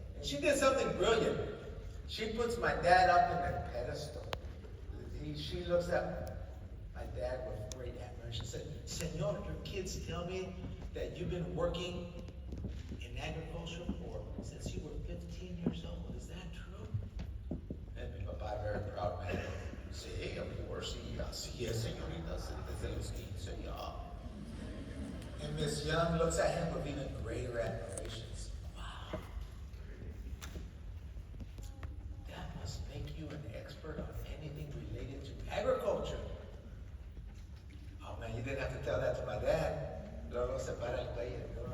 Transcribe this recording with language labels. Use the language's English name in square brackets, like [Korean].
[English] And she did something brilliant. She puts my dad up in a pedestal. She looks at my dad with great admiration. She said, Senor, your kids tell me that you've been working in agriculture since you were 15 years old. Is that true? And [Spanish] mi papá, [English] very proud man. [Spanish] Sí, [English] of course, [Spanish] sí, señorita, desde los 15, ya. [English] And Miss Young looks at him with even greater admiration. Wow. That must make you an expert on anything related to agriculture. Oh man, you didn't have to tell that to my dad. [Spanish] Luego se para el cuello.